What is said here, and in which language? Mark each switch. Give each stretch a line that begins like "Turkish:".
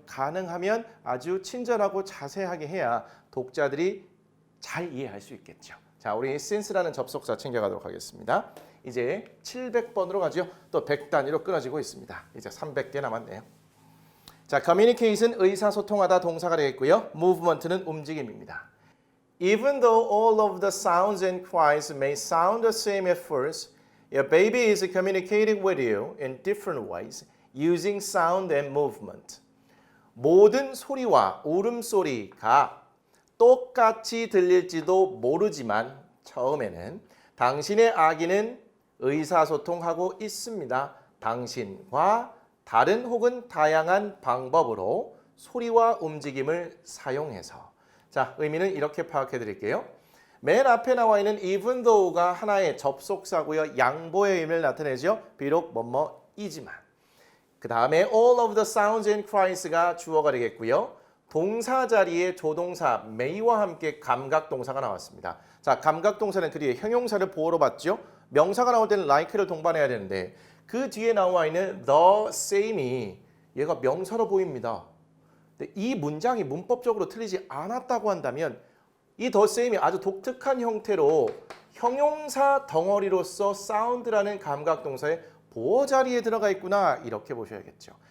Korean: 가능하면 아주 친절하고 자세하게 해야 독자들이 잘 이해할 수 있겠죠. 자, 우리 since라는 접속사 챙겨가도록 하겠습니다. 이제 700번으로 가죠. 또 100단위로 끊어지고 있습니다. 이제 300개 남았네요. 자, communicate은 의사소통하다 동사가 되겠고요. movement는 움직임입니다.
English: Even though all of the sounds and cries may sound the same at first, your baby is communicating with you in different ways using sound and movement.
Korean: 모든 소리와 울음소리가 똑같이 들릴지도 모르지만 처음에는 당신의 아기는 의사소통하고 있습니다. 당신과 다른 혹은 다양한 방법으로 소리와 움직임을 사용해서. 자, 의미는 이렇게 파악해 드릴게요. 맨 앞에 나와 있는
English: even though
Korean: 가 하나의 접속사고요. 양보의 의미를 나타내죠. 비록 뭐뭐이지만. 그 다음에
English: all of the sounds and cries
Korean: 가 주어가 되겠고요. 동사 자리에 조동사 may와 함께 감각동사가 나왔습니다. 자, 감각동사는 그 뒤에 형용사를 보호로 받죠. 명사가 나올 때는 like를 동반해야 되는데 그 뒤에 나와 있는
English: the same
Korean: 이 얘가 명사로 보입니다. 근데 이 문장이 문법적으로 틀리지 않았다고 한다면 이
English: the same
Korean: 이 아주 독특한 형태로 형용사 덩어리로서 sound라는 감각동사의 보호 자리에 들어가 있구나 이렇게 보셔야겠죠.